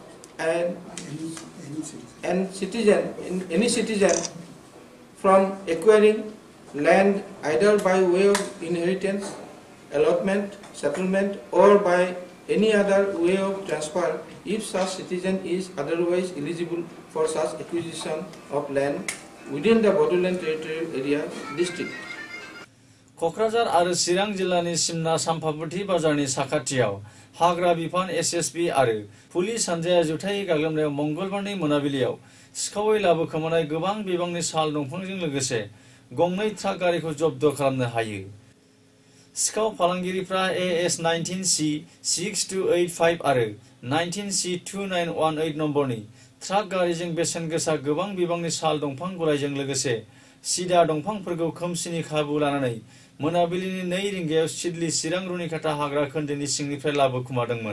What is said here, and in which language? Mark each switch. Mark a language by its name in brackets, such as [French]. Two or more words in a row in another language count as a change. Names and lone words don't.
[English] any citizen from acquiring land either by way of inheritance allotment settlement or by any other way of transfer if such citizen is otherwise eligible for such acquisition of land within the Bodoland territorial area district. [Bodo] कक्राझार आरो चिरां जिल्लानि सिमना साम्पाबती बाजारनि साखाथियाव हाग्रा बिफान एसएसबी आरो पुलिस हानजाया जुथायै गाग्लोबनायाव मंगलबारनि मोनाबिलियाव सिखावै लाबोखोमानाय गोबां बिबांनि साल दंफांजों लोगोसे गंनै ट्राक गारिखौ जब्द खालामनो हायो सिखाव फालांगिरिफ्रा AS 19C 6285 आरो 19C 2918 नम्बरनि ट्राक गारिजों बेसेन गोसा गोबां बिबांनि साल दंफां गलायजों लोगोसे सिदा दंफांफोरखौ खोमसिनि खाबु लानानै मोनाबिलिनि 2 रिंगायाव सिडली चिरां रुनिकाटा हाग्रा खोन्दोनि सिंनिफ्राय लाबोखुमादोंमोन।